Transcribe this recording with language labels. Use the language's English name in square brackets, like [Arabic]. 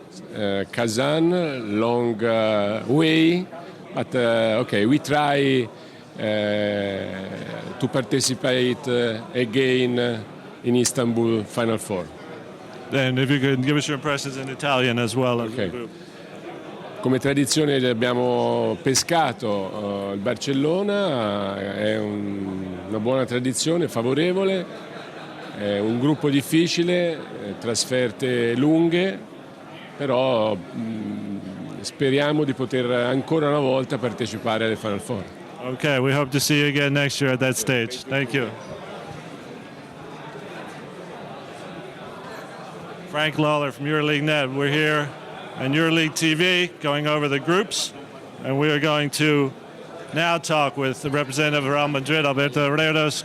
[English] Kazan, long way, but okay, we try to participate again in Istanbul Final Four. And if you could give us your impressions in Italian as well of the group. [Italian] Come tradizione abbiamo pescato il Barcellona, è una buona tradizione, favorevole, è un gruppo difficile, trasferte lunghe, però speriamo di poter ancora una volta partecipare alle Final Four. [English] Okay, we hope to see you again next year at that stage. Thank you. Frank Lawler from Euroleague Net. We're here on Euroleague TV going over the groups, and we are going to now talk with the representative of Real Madrid, Alberto Herreros.